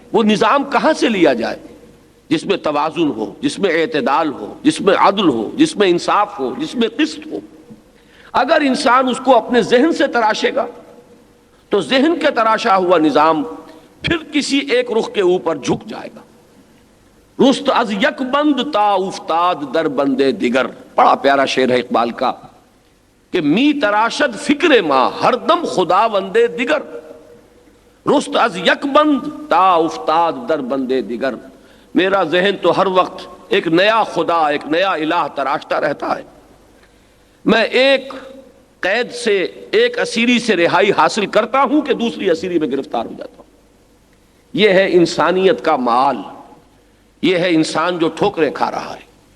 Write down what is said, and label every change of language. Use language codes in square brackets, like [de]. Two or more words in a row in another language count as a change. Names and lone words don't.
[ur] وہ نظام کہاں سے لیا جائے جس میں توازن ہو، جس میں اعتدال ہو، جس میں عدل ہو، جس میں انصاف ہو، جس میں قسط ہو؟ اگر انسان اس کو اپنے ذہن سے تراشے گا تو ذہن کے تراشا ہوا نظام پھر کسی ایک رخ کے اوپر جھک جائے گا۔ [fa] رست از یک بند تا افتاد در بندے دیگر، [ur] بڑا پیارا شعر ہے اقبال کا کہ [fa] می تراشد فکر ما ہر دم خدا بندے دیگر، رست از یک بند تا افتاد در بندے دیگر۔ [ur] میرا ذہن تو ہر وقت ایک نیا خدا، ایک نیا الہ تراشتا رہتا ہے۔ میں ایک قید سے، ایک اسیری سے رہائی حاصل کرتا ہوں کہ دوسری اسیری میں گرفتار ہو جاتا ہوں۔ یہ ہے انسانیت کا مآل، یہ ہے انسان جو ٹھوکریں کھا رہا ہے۔